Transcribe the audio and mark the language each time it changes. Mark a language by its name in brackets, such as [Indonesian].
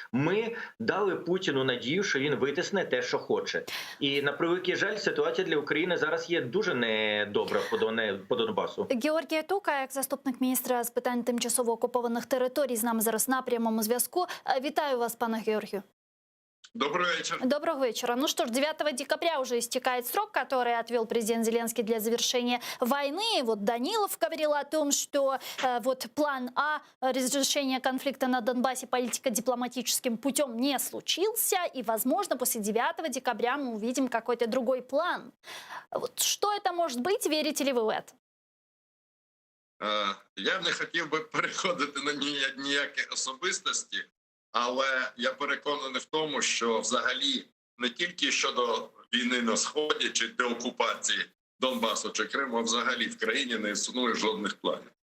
[Ukrainian] Ми дали Путіну надію, що він витисне те, що хоче. І, на превеликий жаль, ситуація для України зараз є дуже недобра по Донбасу. Георгій Тука, як заступник міністра з питань тимчасово окупованих територій, з нами зараз на прямому зв'язку. Вітаю вас, пане Георгію. [Russian] Добрый вечер. Доброго вечера. Ну что ж, 9 декабря уже истекает срок, который отвел президент Зеленский для завершения войны. Вот Данилов говорил о том, что вот план А разрешения конфликта на Донбассе политико-дипломатическим путем не случился. И, возможно, после 9 декабря мы увидим какой-то другой план. Вот что это может быть? Верите ли вы в это? [Ukrainian] Я не хотів би переходити на ніякі особистості, але я переконаний в тому, що взагалі не тільки щодо війни на Сході чи деокупації Донбасу чи Криму, а взагалі в країні не існує жодних планів.